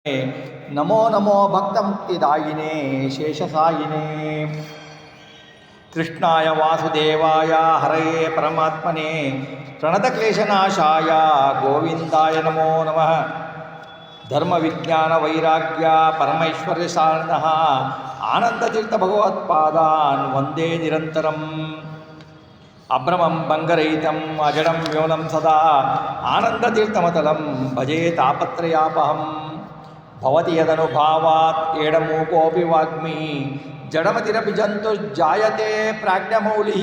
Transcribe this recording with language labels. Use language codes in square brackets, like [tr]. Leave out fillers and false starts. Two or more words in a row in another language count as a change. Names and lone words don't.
[sa] नमो नमो भक्तमुक्तिदायिने शेषशायिने कृष्णाय वासुदेवाय हरये परमात्मने प्रणतक्लेशनाशाय गोविन्दाय नमो नमः. धर्म विज्ञान वैराग्य परमैश्वर्य सारिणः आनन्दतीर्थ भगवत्पादान् वन्दे निरन्तरम्. अभ्रमं भङ्गरहितं अजडं व्योमं सदा आनन्दतीर्थमतुलं भजे तापत्रयापहम्. भवति यदनुभावात् एडमूकोऽपि वाग्मी जडमतिरपि जन्तुर्जायते प्राज्ञमौलिः.